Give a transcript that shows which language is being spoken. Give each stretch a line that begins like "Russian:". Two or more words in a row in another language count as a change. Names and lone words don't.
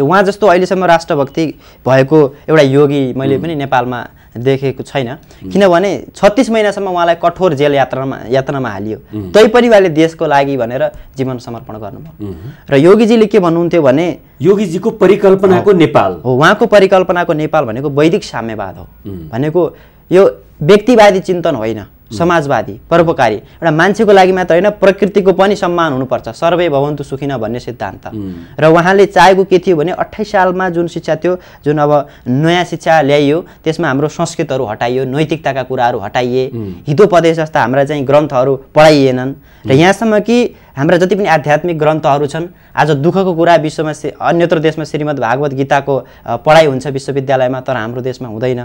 Nepali: उहाँ जस्तो अहिलेसम्म राष्ट्रभक्ति भएको एउटा योगी मैले पनि नेपालमा देखेको छैन, किनभने 36 महिनासम्म उहाँलाई कठोर जेल यातनामा हालियो, तैपनि उहाँले देशको लागि भनेर जीवन समर्पण गर्नुभयो। र योगीजीले के भन्नुहुन्थ्यो भने योगीजीको परिकल्पनाको नेपाल हो, उहाँको परिकल्पनाको नेपाल भनेको वैदिक साम्यवाद हो, भनेको यो व्यक्तिवादी चिन्तन होइन, समाजवादी परोपकारी एउटा मान्छेको लागि मात्र होइन, प्रकृतिको पनि सम्मान हुनुपर्छ,
Sanskrit: सर्वे भवन्तु सुखिनः
Nepali: भन्ने सिद्धान्त। र उहाँले चाहेको के थियो भने 28 सालमा जुन शिक्षा थियो, जुन अब नयाँ शिक्षा ल्याइयो, त्यसमा हाम्रो संस्कृतहरू हटाइयो, नैतिकताका कुराहरू हटाइए, हितोपदेश जस्ता हाम्रा चाहिँ ग्रन्थहरू पढाइएनन्। र यहाँसम्म कि हाम्रा जति पनि आध्यात्मिक ग्रन्थहरू छन्, आज दुःखको कुरा विश्वमा अन्यत्र देशमा श्रीमद् भागवत गीताको पढाइ हुन्छ विश्वविद्यालयमा, तर हाम्रो देशमा हुँदैन।